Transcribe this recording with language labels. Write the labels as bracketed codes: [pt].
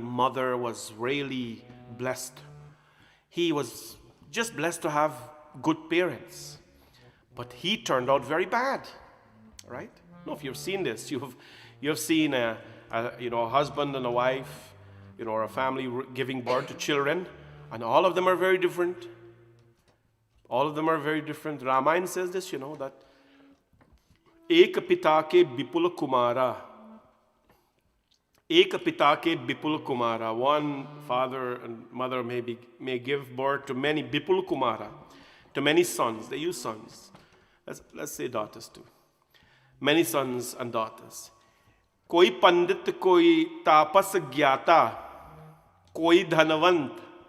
[en] Mother was really blessed. He was just blessed to have good parents. But he turned out very bad, right? No, if you've seen this, you've seen a husband and a wife, or a family giving birth to children, and all of them are very different. All of them are very different. Ramayana says this, that [hi] एक पिता के विपुल कुमारा, एक पिता के विपुल Kumara. [en] One father and mother may give birth to many vipul kumara, to many sons. They use sons. Let's say daughters too. Many sons and daughters. [hi] कोई पंडित, कोई तापस ज्ञाता, कोई धनवंत.